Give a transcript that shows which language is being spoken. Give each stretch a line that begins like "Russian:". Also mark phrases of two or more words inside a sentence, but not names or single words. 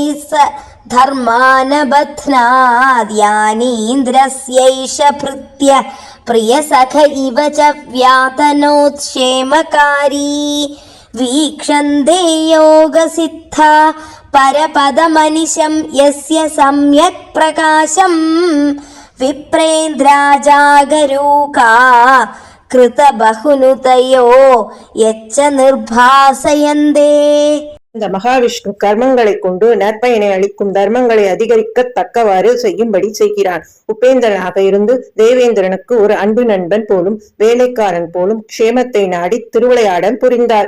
Sanskrit: स धर्मान् बध्नात् यानीन्द्रस्यैष भृत्य प्रियसख इव च व्यातनोत्क्षेमकारी वीक्षन्ते योगसिद्धा परपदमनिशं यस्य सम्यक् प्रकाशं विप्रेन्द्रा जागरूका कृतबहुनुतयो एच्च निर्भासयन्ते.
Tamil: இந்த மகாவிஷ்ணு கர்மங்களை கொண்டு நற்பயனை அளிக்கும் தர்மங்களை அதிகரிக்க தக்கவாறு செய்யும்படி செய்கிறான். உபேந்திரனாக இருந்து தேவேந்திரனுக்கு ஒரு அன்பு நண்பன் போலும் வேலைக்காரன் போலும் க்ஷேமத்தை நாடி திருவிளையாடல் புரிந்தார்.